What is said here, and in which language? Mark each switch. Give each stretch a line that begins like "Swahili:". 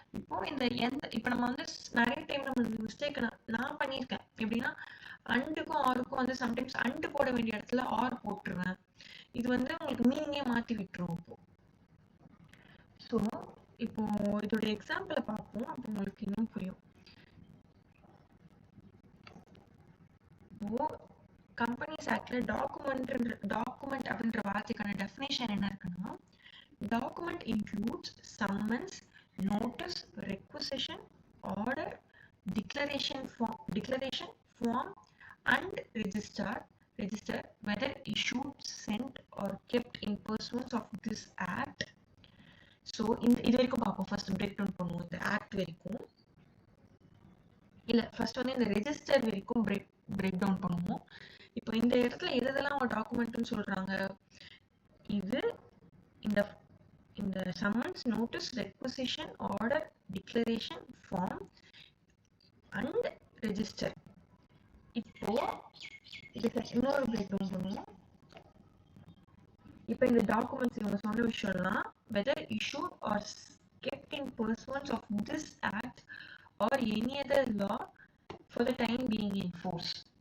Tamil: இப்போ நம்ம வந்து நிறைய டைம் நம்ம மிஸ்டேக் நான் பண்ணியிருக்கேன். எப்படின்னா அண்டுக்கும் ஆருக்கும் வந்து சம்டைம்ஸ் அண்டு போட வேண்டிய இடத்துல ஆர் போட்டுருவேன். இது வந்து உங்களுக்கு மீனிங்கே மாத்தி விட்டுரும். ஸோ இப்போ இதோட எக்ஸாம்பிளை பார்ப்போம், அப்போ உங்களுக்கு இன்னும் புரியும். கம்பெனிஸ் ஆக்ட்ல டாக்குமெண்ட் அப்படின்ற வார்த்தைக்கான டெஃபினேஷன் என்ன இருக்குன்னா,
English: Document includes summons, notice, requisition, order, declaration form and register whether issued, sent or kept in pursuance of this act.
Tamil: So இது வரைக்கும் பார்ப்போம். ஃபர்ஸ்ட் பிரேக் டவுன் பண்ணுவோம் இந்த ஆக்ட் வரைக்கும். இல்ல ஃபர்ஸ்ட் வந்து இந்த ரெஜிஸ்டர் வரைக்கும் பிரேக் டவுன் பண்ணுவோம். இப்போ இந்த இடத்துல எதெல்லாம் ஒரு டாக்குமெண்ட்னு சொல்றாங்க, இது இந்த
English: summons, notice, requisition, order, declaration, form and register.
Tamil: இப்போ இதுக்கு இன்னொரு பிரேக் டவுன் பண்ணுவோம். இப்போ இந்த டாக்குமெண்ட்ஸ் இவங்க சொன்ன விஷயம்லாம்
English: Whether issued or kept in pursuance of this act or any other law for the time being in force.